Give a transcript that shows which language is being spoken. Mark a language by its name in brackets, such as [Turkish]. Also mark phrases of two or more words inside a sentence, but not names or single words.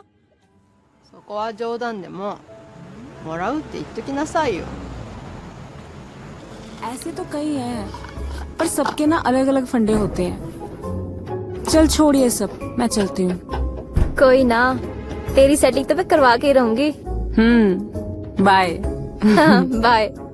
[Japanese] そこは冗談でももらうって言っときなさいよ。 [Hindi] ऐसे तो कई हैं, पर सबके ना अलग अलग फंडे होते हैं। चल छोड़िए सब, मैं चलती हूँ। कोई ना, तेरी सेटिंग तो मैं करवा के ही रहूंगी। बाय। बाय।